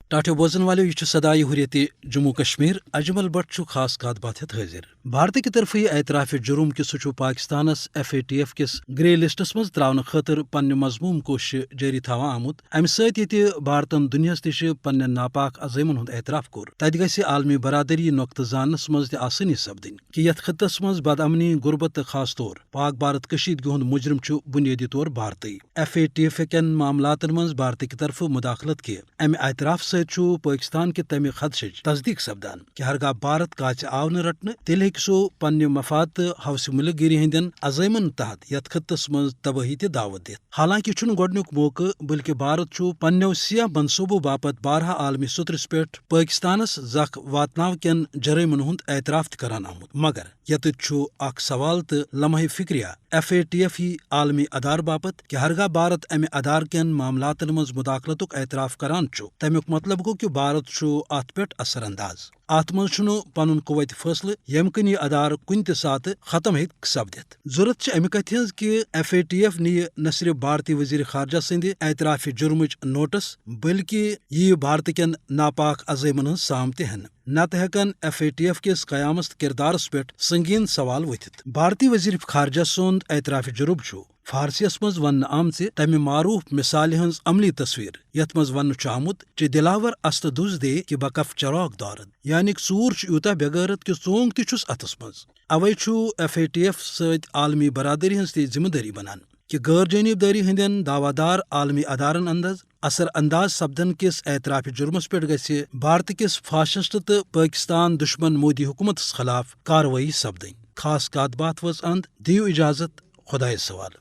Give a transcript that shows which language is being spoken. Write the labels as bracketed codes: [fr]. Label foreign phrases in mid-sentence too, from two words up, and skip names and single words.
[ks] ٹاٹو بوزن والو یہ صدائے حریت جموں کشمیر اجمل بٹ خاص کات بات ہت حاضر بھارت [ur] کی طرف [ks] اعتراف جرم کہ سہ پاکستانس FATF کس گرے لسٹس مز تراؤن خاطر پنہ مضموم کوشش جاری تھاوان آمت امہ سۭتۍ ییٚتہِ بھارتن دنیاہس نش پننٮ۪ن ناپاک عزائمن ہند اعتراف کوٚر تتہِ گژھِ عالمی برادری نقطہ زاننس مز تہ آسانی سپدن کہ یتھ خطس مز بد امنی غربت تہ خاص طور پاک بھارت کشیدگی ہند مجرم چھ بنیادی طور بھارتی FATF کٮ۪ن معاملاتن مز بھارت [ur] کی طرف [ks] مداخلت کہ امہ اعتراف سۭتۍ پاکستان کہ تمہ خدشچ تصدیق سپدان کہ ہرگاہ بھارت کاچ آو نہ رٹنہ تیل ہیٚکہِ سہ پننہ مفاد تہ حوث ملک گیری ہندین عزائمن تحت یتھ خطس مز تباہی تہ دعوت دتھ حالانکہ چھُنہ گۄڈنیُک موقع بلکہ بھارت چھُ پننیو سیاہ منصوبو باپت بارہا عالمی سترس پٮ۪ٹھ پاکستانس زخ واتناو کٮ۪ن جرائمن ہند اعتراف تہ کران آمت مگر یتھ چھُ اکھ سوال تہ لمحہ فکریہ FATF ہی عالمی ادار باپت کہ ہرگاہ بھارت امہ ادار کٮ۪ن معاملاتن مز مداخلتک اعتراف کران چھُ تمیُک مطلب گو کہ بھارت چھُ اتھ پٮ۪ٹھ اثر انداز اتھ منٛز چھُنہ پنن قوت فٲصلہٕ ییٚمہِ کِنۍ یہ ادار کُنہِ تہِ ساتہٕ ختم ہیٚکہِ سپدِتھ ضرورت چھِ امہِ کتھِ ہٕنٛز کہ FATF نِیہِ نہ صرف بھارتی وزیر خارجہ سٕنٛدِ اعتراف جرمٕچ نوٹس بلکہ یہِ بھارت کٮ۪ن ناپاک عزائمن ہٕنٛز سام تہِ ہٮ۪نہٕ نتہٕ ہٮ۪کن FATF کِس قیامس تہٕ کردارس پٮ۪ٹھ سنگین سوال ؤتھِتھ بھارتی وزیر خارجہ سُنٛد اعتراف جرم چھُ فارسیس مز وننہٕ آمژِ تمہِ معروف مثالہِ ہٕنٛز عملی تصویر یتھ مز وننہٕ چھُ آمُت [fa] چہِ دلاور است دُز دے کہ بکف چراغ دارد [ks] یعنی ژوٗر چھُ یوٗتاہ بے غیرت کہ ژونگ تہِ چھُس اتھس منٛز اوے چھُ FATF سۭتۍ عالمی برادری ہٕنٛز تہِ ذمہٕ دٲری بنان کہ غٲر جانبدٲری ہٕنٛدٮ۪ن دعوادار عالمی ادارن اثر انداز سپدن کس اعتراف جرمس پٮ۪ٹھ گژھِ بھارت کس فاشسٹ تہٕ پاکستان دشمن مودی حکومتس خلاف کاروٲیی سپدٕنۍ خاص کات بات وٲژ اند دیو اجازت خدایس سوال